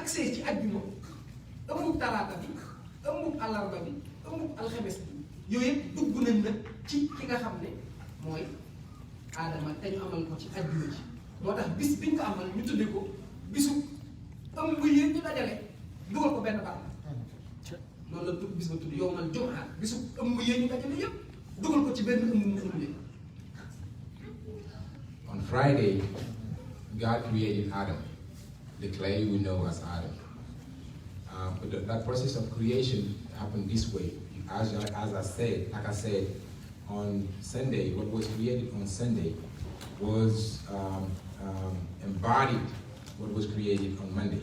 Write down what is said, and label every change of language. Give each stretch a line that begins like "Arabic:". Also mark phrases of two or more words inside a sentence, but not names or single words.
Wolof: agsee ci àjjuma ëmbub talaata bi ëmbub àllarba bi ëmbub alxames bi yooyu yëpp dugg nañ nag ci ki nga xam ne mooy aadama te ñu amal ko ci àjjuma ji moo tax bis biñ ko amal ñu tuddee ko bisu ëmb yi ñu dajale dugal ko benn baat loolu la tudd bis ba tudd
Arabic: يوم الجمعة
Wolof: bisu ëmb yi ñu dajale yëpp dugal ko ci benn ëmb mu ëmbee.
English: On Friday, God created Adam, the clay we know as Adam. But that process of creation happened this way. As I said, like I said, on Sunday, what was created on Sunday was embodied what was created on Monday.